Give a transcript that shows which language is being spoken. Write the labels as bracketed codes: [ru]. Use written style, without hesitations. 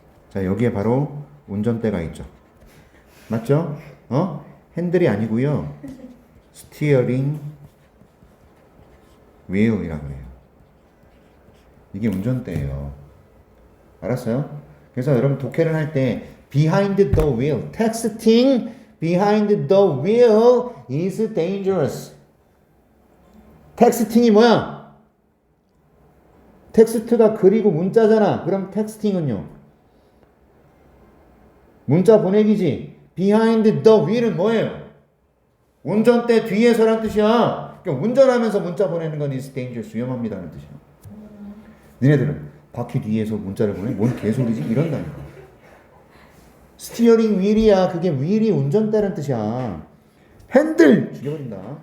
[ko] 자, 여기에 바로 운전대가 있죠. 맞죠? 핸들이 아니고요. 스티어링 휠이라고 해요. 이게 운전대예요. 알았어요? 그래서 여러분 독해를 할 때 [en] behind the wheel, texting behind the wheel is dangerous. [ko] 텍스팅이 뭐야? 텍스트가 글이고 문자잖아. 그럼 텍스팅은요? 문자 보내기지. [en] behind the wheel [ko] 은 뭐예요? 운전대 뒤에서란 뜻이야. 그러니까 운전하면서 문자 보내는 건 [en] is dangerous. [ko] 위험합니다는 뜻이야. 니네들은 바퀴 뒤에서 문자를 보내? 뭔 개소리지? 이런다니까. 스티어링 휠이야. 그게 휠이 운전대란 뜻이야. 핸들! 죽여버린다.